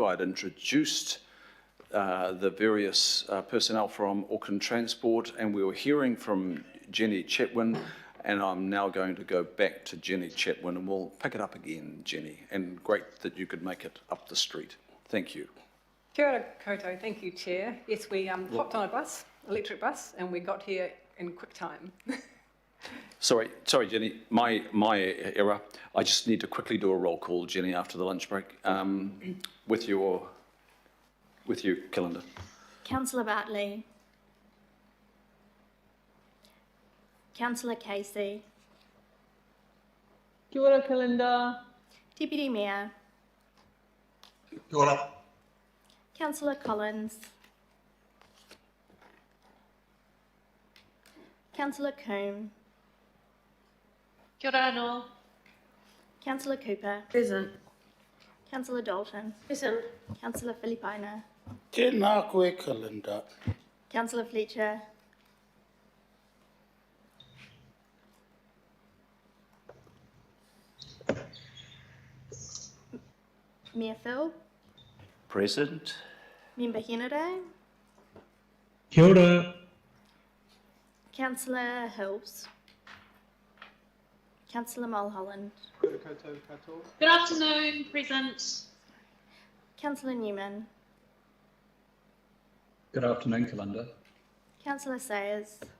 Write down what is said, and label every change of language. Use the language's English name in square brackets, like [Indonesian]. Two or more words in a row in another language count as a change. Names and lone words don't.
[English] I'd introduced the various personnel from Auckland Transport, and we were hearing from Jenny Chetwin, and I'm now going to go back to Jenny Chetwin, and we'll pick it up again, Jenny. And great that you could make it up the street. Thank you. [Māori] Kia ora koutou. [English] Thank you, Chair. Yes, we hopped on a bus, electric bus, and we got here in quick time. Sorry, Jenny, my error. I just need to quickly do a roll call, Jenny, after the lunch break, with you, Kalinda. Councillor Bartley. Councillor Casey. [Māori] Kia ora, Kalinda. [English] Deputy Mayor. [Māori] Kia ora. [English] Councillor Collins. Councillor Coombe. [Māori] Kia ora anō. [English] Councillor Cooper. Present. Councillor Dalton. Present. Councillor Filipaina. [Māori] Tēnā koe, Kalinda. [English] Councillor Fletcher. Mayor Phil. Present. Member Henare. [Māori] Kia ora. [English] Councillor Hills. Councillor Mulholland. Good afternoon, present. Councillor Newman. Good afternoon, Kalinda. Councillor Sayers.